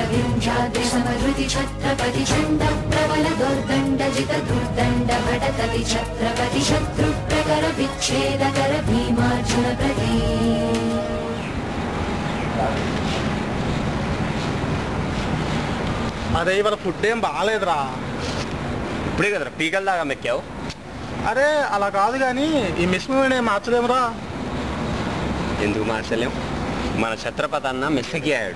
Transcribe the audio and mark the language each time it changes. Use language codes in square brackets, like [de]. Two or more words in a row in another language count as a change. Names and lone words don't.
[sa] विंध्याद्रि समधृति छत्रपति चण्ड प्रबल दुर्दण्डजित दुर्दण्ड भटकति छत्रपति शत्रुप्रकर विच्छेदकर भीमार्जुन प्रति [te] అరే ఇవాళ ఫుడ్ ఏం బాగాలేదురా. ఇప్పుడే కదరా పీకల దాకా మెక్కావు. అరే అలా కాదు కానీ ఈ మెస్ మేము మార్చలేమురా. ఎందుకు మార్చలేం? మన ఛత్రపతి అన్న మెస్కి అయ్యాడు.